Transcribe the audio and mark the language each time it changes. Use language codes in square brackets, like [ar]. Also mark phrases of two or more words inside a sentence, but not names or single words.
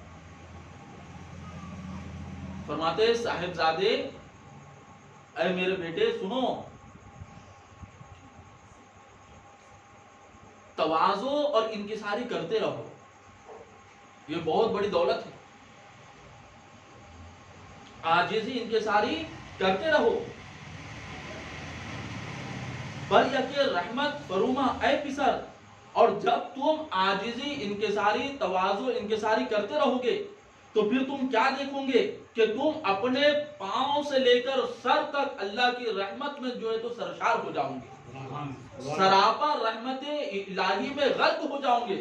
[ur] فرماتے صاحبزادے، اے میرے بیٹے سنو، تواضع اور انکساری کرتے رہو، یہ بہت بڑی دولت ہے. عاجزی انکساری کرتے رہو. [fa] بر یک رحمت فروما اے پسر. [ur] اور جب تم عاجزی انکساری تواضع انکساری کرتے رہو گے تو پھر تم کیا دیکھو گے کہ تم اپنے پاؤں سے لے کر سر تک اللہ کی رحمت میں جو ہے تو سرشار ہو جاؤ گے، سراپا رحمت الہی میں غرق ہو جاؤ گے.